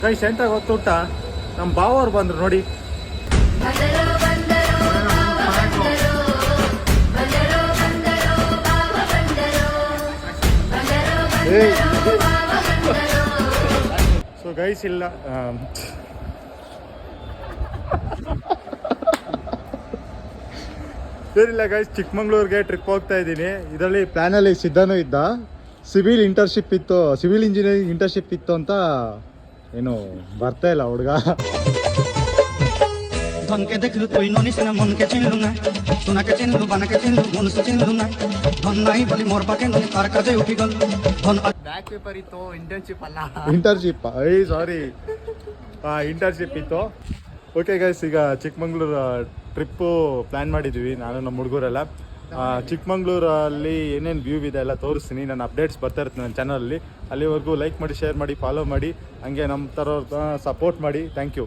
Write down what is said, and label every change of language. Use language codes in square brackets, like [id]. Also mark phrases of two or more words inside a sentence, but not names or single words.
[kn] ಗೈಸ್ ಎಂತ ಗೊತ್ತುಂಟ, ನಮ್ಮ ಬಾವವ್ರು ಬಂದ್ರು ನೋಡಿ. [en] so guys [kn] ಇಲ್ಲ ಏನಿಲ್ಲ ಗೈಸ್, ಚಿಕ್ಕಮಂಗ್ಳೂರ್ಗೆ ಟ್ರಿಪ್ ಹೋಗ್ತಾ ಇದ್ದೀನಿ. ಇದರಲ್ಲಿ ಪ್ಲ್ಯಾನಲ್ಲಿ ಸಿದ್ಧಾನೂ ಇದ್ದ. [en] civil engineering internship [kn] ಇತ್ತು ಅಂತ ಏನು ಬರ್ತಾ ಇಲ್ಲ ಹುಡುಗ. [or] ଧନକେ ଦେଖଲୁ ତୁଇ ନନିସ ନା ମନକେ ଚିନଲୁ ନା, ସୋନାକେ ଚିନଲୁ ବାନାକେ ଚିନଲୁ ମନୁଷ୍ୟ ଚିନଲୁ ନା, ଧନ ନାଇ ବଲି ମୋର ପାକେ ନନି ତାର କାଜେ ଉଠି ଗଲ ଧନ [en] back paper [kn] ಇತ್ತು, ಇಂಟರ್ನ್ಶಿಪ್ ಅಲ್ಲ. [en] internship internship [kn] ಇತ್ತು. [en] okay guys, [kn] ಈಗ ಚಿಕ್ಕಮಂಗ್ಳೂರು [en] trip plan [kn] ಮಾಡಿದ್ವಿ ನಾನು ನಮ್ಮ ಹುಡುಗರೆಲ್ಲ. ಚಿಕ್ಕಮಂಗ್ಳೂರಲ್ಲಿ ಏನೇನು ವ್ಯೂ ಇದೆ ಎಲ್ಲ ತೋರಿಸ್ತೀನಿ. ನಾನು ಅಪ್ಡೇಟ್ಸ್ ಬರ್ತಾ ಇರ್ತೀನಿ ನನ್ನ ಚಾನಲಲ್ಲಿ. ಅಲ್ಲಿವರೆಗೂ ಲೈಕ್ ಮಾಡಿ, ಶೇರ್ ಮಾಡಿ, ಫಾಲೋ ಮಾಡಿ, ಹಂಗೆ ನಮ್ಮ ಥರ ಸಪೋರ್ಟ್ ಮಾಡಿ.